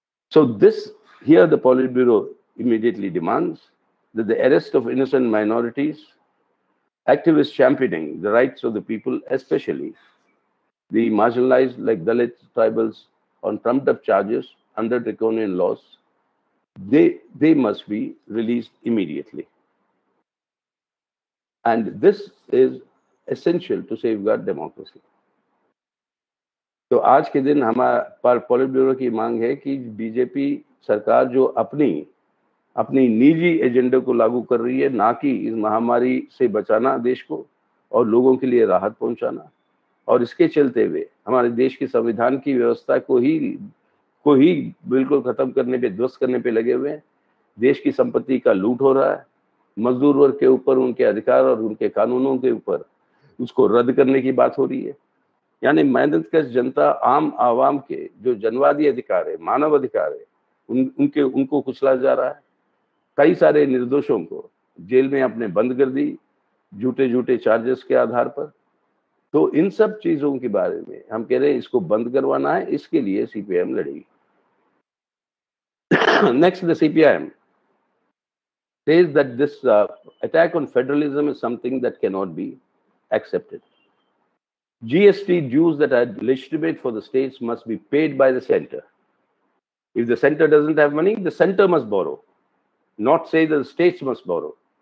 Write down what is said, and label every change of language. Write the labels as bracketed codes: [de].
[en] So here the Politburo immediately demands that the arrest of innocent minorities, activists championing the rights of the people, especially the marginalized like Dalits, tribals, on trumped-up charges under draconian laws, they must be released immediately. And this is essential to safeguard democracy. [hi] तो आज के दिन हमारा पॉलिट bureau की मांग है कि BJP सरकार जो अपनी निजी एजेंडे को लागू कर रही है, ना कि इस महामारी से बचाना देश को और लोगों के लिए राहत पहुंचाना, और इसके चलते हुए हमारे देश की संविधान की व्यवस्था को ही बिल्कुल खत्म करने पे, ध्वस्त करने पे लगे हुए हैं। देश की संपत्ति का लूट हो रहा है, मजदूर वर्ग के ऊपर उनके अधिकार और उनके कानूनों के ऊपर उसको रद्द करने की बात हो रही है। यानी मेहनतकश जनता, आम आवाम के जो जनवादी अधिकार है, मानव अधिकार है, उनको कुचला जा रहा है। कई सारे निर्दोषों को जेल में आपने बंद कर दी झूठे चार्जेस के आधार पर। तो इन सब चीजों के बारे में हम कह रहे हैं इसको बंद करवाना है, इसके लिए सीपीआईएम लड़ेगी। [en] Next, the CPIM says that this attack on federalism is something that cannot be accepted. GST dues that are legitimate for the states must be paid by the center. If the center doesn't have money, the center must borrow, not say that the states must borrow.